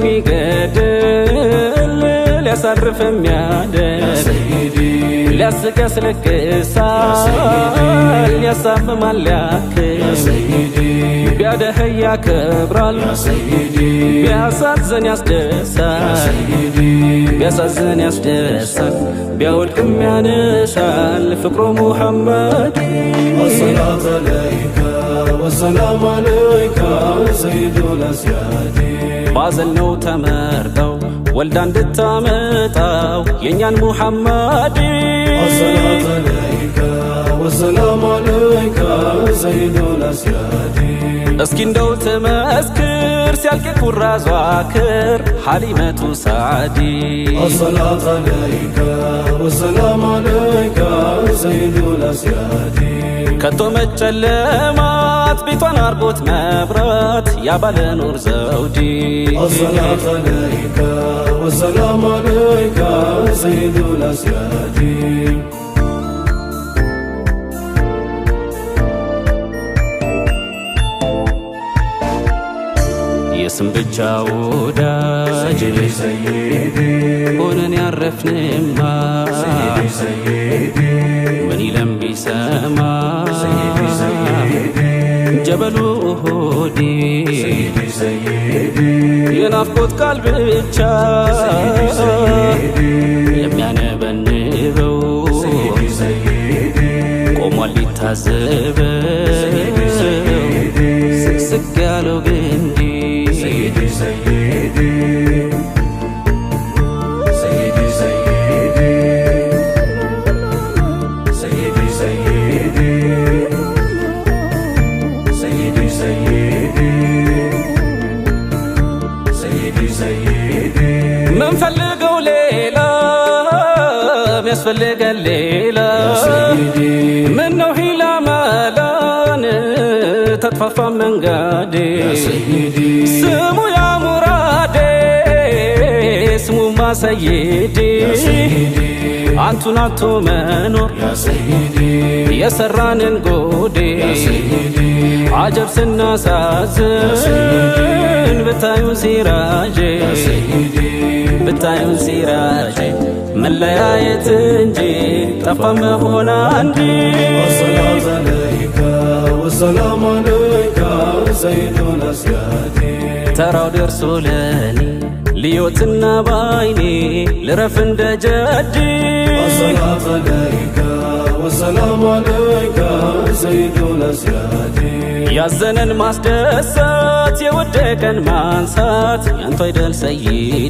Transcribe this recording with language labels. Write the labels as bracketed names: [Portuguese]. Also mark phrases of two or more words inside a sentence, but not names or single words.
[Amharic] የሚገድል ሊያሳርፍ የሚያደር ሊያስቅ ያስለቅሳል ሊያሳምማል ሊያክል ቢያደህይ ያከብራል ቢያሳዝን ያስደሳል ቢያሳዝን ያስደሳል ቢያወድቅም ያነሳል ፍቅሩ ሙሐመድ። [Arabic] الصلاة عليك والسلام عليك سيد الأسياد. [Amharic] ባዘልነው ተመርጠው ወልዳ እንድታመጣው የኛን ሙሐመድ [Arabic] الصلاة عليك والسلام عليك سيد الأسياد [Amharic] እስኪ እንደው ተመስክር ሲያልቅ ኩራዟ ክር ሐሊመቱ ሰዓዲ [Arabic] الصلاة عليك والسلام عليك سيد الأسياد [Amharic] ከቶ መጨለማት ቤቷን አርጎት መብራት ያባለ ኑር ዘውዲ [Arabic] الصلاة عليك والسلام عليك سيد الأسياد [Amharic] የስም ብቻ ወዳጅ [Arabic] سيدي سيدي [Amharic] ሆነን ያረፍንማ [Arabic] سيدي سيدي [Amharic] ምን ይለም ቢሰማ [Arabic] سيدي سيدي [Amharic] ጀበሉ ኡሁድ [Arabic] سيدي سيدي [Amharic] የናፍቆት ቃል ብቻ የሚያነበንበው [Arabic] سيدي سيدي [Amharic] ቆሟል ሊታዘበው ስቅስቅ ያለው ግንዲ [Arabic] سيدي سيدي سيدي سيدي سيدي سيدي سيدي سيدي سيدي سيدي [Amharic] منفلقው ሌላ ሚያስፈልገን ሌላ [Arabic] سيدي [Amharic] ምነው ሂላ መላን ተጥፋፋ መንገዴ [Arabic] سيدي [Amharic] ስሙ [Arabic] يا مرادي [Amharic] ስሙማ ሰይዲ [Arabic] سيدي [Amharic] አንቱን አቶ መኖር [Arabic] يا سيدي [Amharic] የሰራንን ጎዴ [Arabic] سيدي [Amharic] አጀብ ስናሳዝን ብታዩን ሲራጄ [Arabic] سيدي [Amharic] ብታዩን ሲራጄ መለያየት እንጂ ጠፋ መሆን አንዲ [Arabic] الصلاة عليك والسلام عليك سيد الأسياد [Amharic] ተራው ደርሶ ለኔ ልዮትና ባይኔ ልረፍ እንደ ጀዲ [Arabic] الصلاة عليك والسلام عليك سيد الأسياد [Amharic] ያዘነን ማስደሰት የወደቀን ማንሳት ያንተ አይደል ሰይዲ